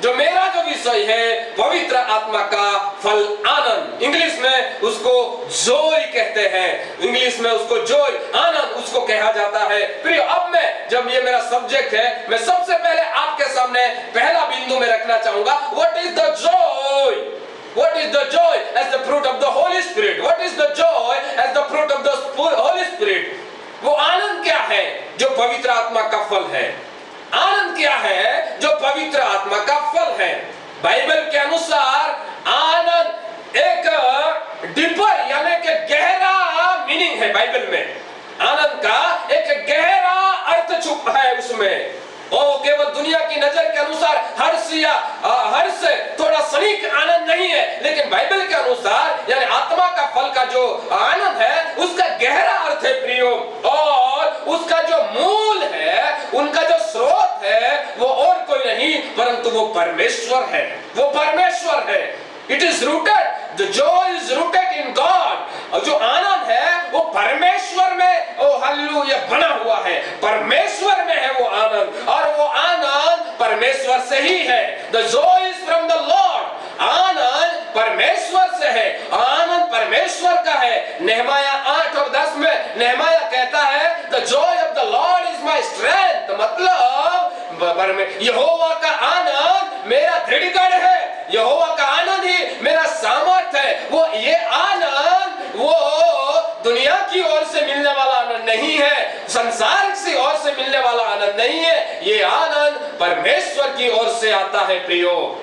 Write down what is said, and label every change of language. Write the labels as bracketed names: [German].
[Hindi] जो मेरा जो विषय है पवित्र आत्मा का फल आनंद, इंग्लिश में उसको जॉय कहते हैं, इंग्लिश में उसको जॉय आनंद उसको कहा जाता है। प्रिय, अब मैं जब ये मेरा सब्जेक्ट है, मैं सबसे पहले आपके सामने पहला बिंदु में रखना चाहूंगा, [English] What is the joy? What is the joy as the fruit of the Holy Spirit? What is the joy as the fruit of the Holy Spirit? [Hindi] वो आनंद क्या है जो पवित्र आत्मा का फल है? आनंद क्या है जो पवित्र आत्मा का फल है? बाइबल के अनुसार आनंद एक डीपर यानी कि गहरा मीनिंग है। बाइबल में आनंद का एक गहरा अर्थ छुपा है उसमें। और केवल दुनिया की नजर के अनुसार हर्ष या हर्ष थोड़ा क्षणिक आनंद नहीं है, लेकिन बाइबल के अनुसार यानी आत्मा का फल का जो आनंद है उसका गहरा अर्थ है प्रियो, और उसका जो मूल है, उनका जो स्रोत है वो और कोई नहीं परंतु वो परमेश्वर है। वो परमेश्वर है। [English] It is rooted, the joy is rooted in God। [Hindi] और जो आनंद है वो परमेश्वर में ओ हालेलुया बना हुआ है, परमेश्वर में है वो आनंद, और वो आनंद परमेश्वर से ही है। [English] The joy is from the Lord। [Hindi] आनंद परमेश्वर से है, आनंद परमेश्वर का है। नहमाया 8 और 10 में नहमाया कहता है [English] the joy of the Lord is my strength। [Hindi] मतलब यहोवा का आनंद मेरा दृढ़गढ़ है, यहोवा का आनंद ही मेरा सामर्थ्य है। वो ये आनंद वो दुनिया की ओर से मिलने वाला आनंद नहीं है, संसार की ओर से मिलने वाला आनंद नहीं है, ये आनंद परमेश्वर की ओर से आता है प्रियो।